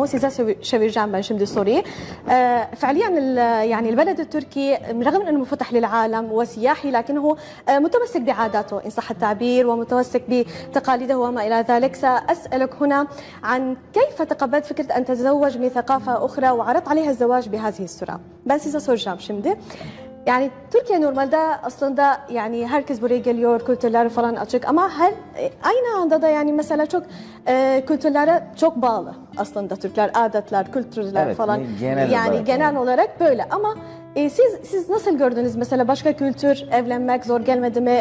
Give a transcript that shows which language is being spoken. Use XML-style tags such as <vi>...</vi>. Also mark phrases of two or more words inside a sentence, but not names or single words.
<ar>سيزا شبيرجان بن شمدي سوري. فعليا يعني البلد التركي رغم أنه منفتح للعالم وسياحي، لكنه متمسك بعاداته إن صح التعبير، ومتمسك بتقاليده وما إلى ذلك. سأسألك هنا عن كيف تقبلت فكرة أن تتزوج من ثقافة أخرى وعرضت عليها الزواج بهذه السرعة.</ar> <tr>Ben size soracağım şimdi. Yani Türkiye normalde aslında yani herkes buraya geliyor, kültürleri falan açık ama aynı anda da yani mesela çok kültürlere çok bağlı aslında Türkler, adetler, kültürler Evet, falan. genel Yani olarak genel öyle. olarak böyle ama siz nasıl gördünüz mesela başka kültür evlenmek zor gelmedi mi?</tr>